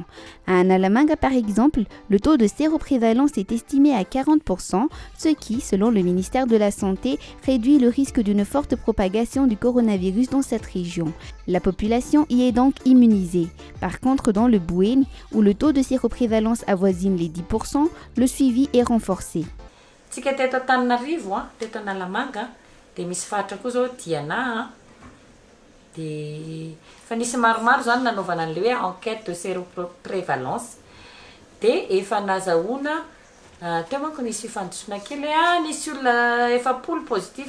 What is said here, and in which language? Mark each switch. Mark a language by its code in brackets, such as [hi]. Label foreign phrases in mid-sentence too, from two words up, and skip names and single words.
[fr] À Analamanga par exemple, le taux de séroprévalence est estimé à 40%, ce qui, selon le ministère de la Santé, réduit le risque d'une forte propagation du coronavirus dans cette région. La population y est donc immunisée. Par contre, dans le Bouéni, où le taux de séroprévalence avoisine les 10%, le suivi est renforcé. [mg] Tsika teto Antananarivo, teto Analamanga, dia misy faritra koa zao Diana, dia fa nisy maromaro zany nanaovana an'ilay hoe [fr] enquête de séroprévalence, [mg] dia efa nazahoana teo manko nisy fifandosona kely nisy olona 7 positif.